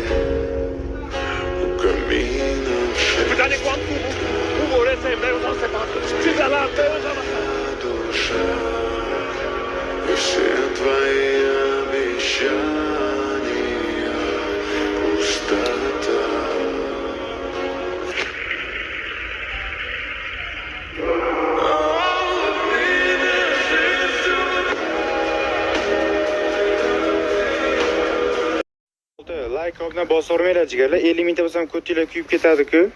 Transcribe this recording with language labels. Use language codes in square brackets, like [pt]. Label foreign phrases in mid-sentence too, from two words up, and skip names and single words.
[ru] у камина в душа и все твои обещания пустота. [uz] like obuna bosavermanglar jigarlar. 50 mingta bo'lsam ko'tinglar kuyib ketadi-ku.